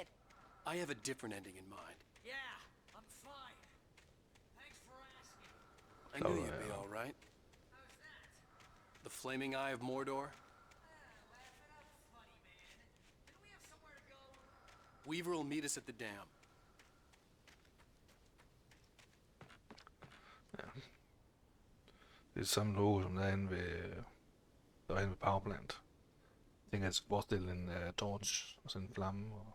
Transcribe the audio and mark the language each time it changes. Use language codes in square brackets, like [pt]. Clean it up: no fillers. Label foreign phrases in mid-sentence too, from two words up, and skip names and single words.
[en] I have a different ending in mind. Yeah, I'm fine. Thanks for asking. I knew Oh, you'd be yeah. all right. How's that? The flaming eye of Mordor. Laugh it up, funny man. Do we have somewhere to go? Weaver will meet us at the dam. [da] Det er samme logo, som der er inde ved Powerplant. Jeg tænker, at jeg skal forestille en torch og sådan en flamme. Og...